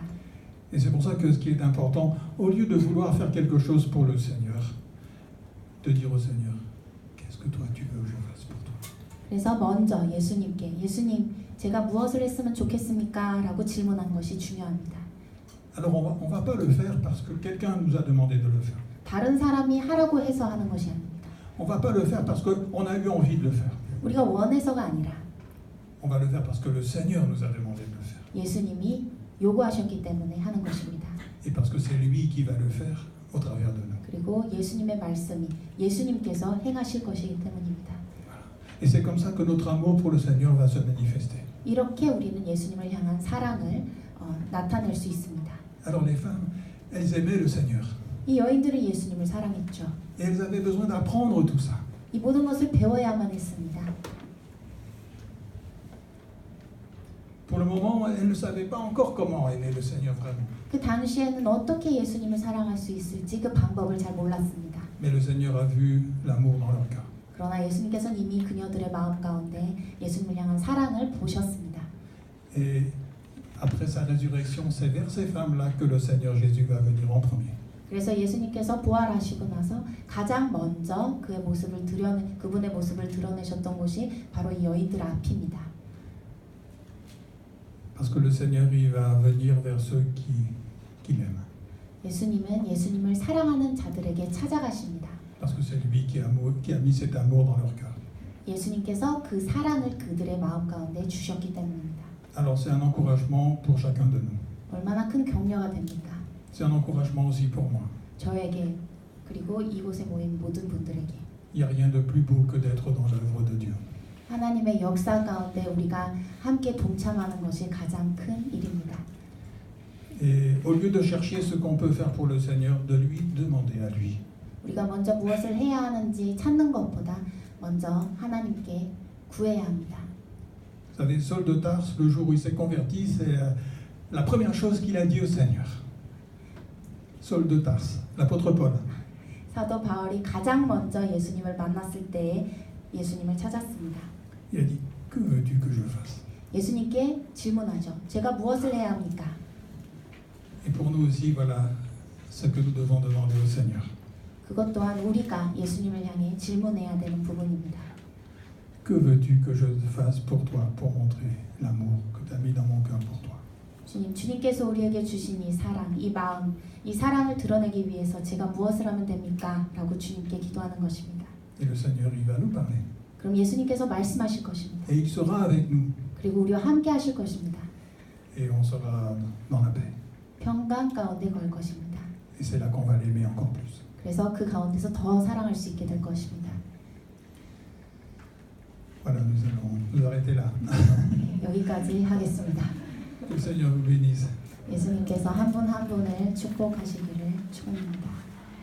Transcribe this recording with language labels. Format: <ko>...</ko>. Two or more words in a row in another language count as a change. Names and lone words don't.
<fr>Et c'est pour ça que ce qui est important, au lieu de vouloir faire quelque chose pour le Seigneur, de dire au Seigneur, qu'est-ce que toi tu veux que je fasse pour toi?</fr> <ko>그래서 먼저 예수님께 예수님 제가 무엇을 했으면 좋겠습니까? 라고 질문한 것이 중요합니다.</ko> <fr>Alors on va pas le faire parce que quelqu'un nous a demandé de le faire.</fr> <ko>다른 사람이 하라고 해서 하는 것이 아닙니다.</ko> <fr>On va pas le faire parce qu'on a eu envie de le faire.</fr> <ko>우리가 원해서가 아니라</ko> <fr>On va le faire parce que le Seigneur nous a demandé de le faire.</fr> <ko>예수님이 요구하셨기 때문에 하는 것입니다.</ko> <fr>Et parce que c'est lui qui va le faire au travers de nous.</fr> <ko>그리고 예수님의 말씀이 예수님께서 행하실 것이기 때문입니다.</ko> <fr>Et c'est comme ça que notre amour pour le Seigneur va se manifester.</fr> <ko>이렇게 우리는 예수님을 향한 사랑을 나타낼 수 있습니다.</ko> <fr>Alors les femmes, elles aimaient le Seigneur.</fr> <ko>이 여인들은 예수님을 사랑했죠.</ko> <fr>Et elles avaient besoin d'apprendre tout ça.</fr> <ko>이 모든 것을 배워야만 했습니다.</ko> <fr>Pour le moment, elles ne savaient pas encore comment aimer le Seigneur vraiment.</fr> <ko>그 당시에는 어떻게 예수님을 사랑할 수 있을지 그 방법을 잘 몰랐습니다.</ko> <fr>Mais le Seigneur a vu l'amour dans leur cœur.</fr> <ko>그러나 예수님께서는 이미 그녀들의 마음 가운데 예수님을 향한 사랑을 보셨습니다.</ko> <fr>Et après sa résurrection, c'est vers ces femmes-là que le Seigneur Jésus va venir en premier.</fr> <ko>그래서 예수님께서 부활하시고 나서 가장 먼저 그분의 모습을 드러내셨던 곳이 바로 이 여인들 앞입니다.</ko> <fr>Parce que le Seigneur, il va venir vers ceux qui l'aiment.</fr> <ko>예수님은 예수님을 사랑하는 자들에게 찾아가십니다.</ko> <fr>Parce que c'est lui qui a mis cet amour dans leur cœur.</fr> <ko>예수님께서 그 사랑을 그들의 마음 가운데 주셨기 때문입니다.</ko> <fr>Alors c'est un encouragement pour chacun de nous.</fr> <ko>얼마나 큰 격려가 됩니까?</ko> <fr>C'est un encouragement aussi pour moi.</fr> <ko>저에게 그리고 이곳에 모인 모든 분들에게</ko> <fr>Il n'y a rien de plus beau que d'être dans l'œuvre de Dieu.</fr> <ko>하나님의 역사 가운데 우리가 함께 동참하는 것이 가장 큰 일입니다.</ko> <fr>Et au lieu de chercher ce qu'on peut faire pour le Seigneur, de lui demander à lui.</fr> <ko>우리가 먼저 무엇을 해야 하는지 찾는 것보다 먼저 하나님께 구해야 합니다.</ko> <fr>Vous savez, Saul de Tarse, le jour où il s'est converti, c'est la première chose qu'il a dit au Seigneur. Saul de Tarse, l'apôtre Paul.</fr> <ko>사도 바울이 가장 먼저 예수님을 만났을 때에 예수님을 찾았습니다.</ko> <fr>Il a dit, que veux-tu que je fasse?</fr> <ko>예수님께 질문하죠. 제가 무엇을 해야 합니까?</ko> <fr>Et pour nous aussi, voilà ce que nous devons demander au Seigneur.</fr> <ko>그것 또한 우리가 예수님을 향해 질문해야 되는 부분입니다.</ko> <fr>Que veux-tu que je fasse pour toi, pour montrer l'amour que tu as mis dans mon cœur pour toi?</fr> <ko>주님께서 우리에게 주신 이 사랑, 이 마음, 이 사랑을 드러내기 위해서 제가 무엇을 하면 됩니까? 라고 주님께 기도하는 것입니다.</ko> <fr>Et le Seigneur, il va nous parler.</fr> <ko>그럼 예수님께서 말씀하실 것입니다.</ko> <fr>Et il sera avec nous.</fr> <ko>그리고 우리와 함께 하실 것입니다.</ko> <fr>Et on sera dans la paix.</fr> <ko>평강 가운데 걸 것입니다.</ko> <fr>Et c'est là qu'on va l'aimer encore plus.</fr> <ko>그래서 그 가운데서 더 사랑할 수 있게 될 것입니다.</ko> <fr>Voilà, nous allons nous arrêter là.</fr> <ko>네, 여기까지 하겠습니다.</ko> <fr>Que le Seigneur vous bénisse.</fr> <ko>예수님께서 한 분 한 분을 축복하시기를 축원합니다.</ko>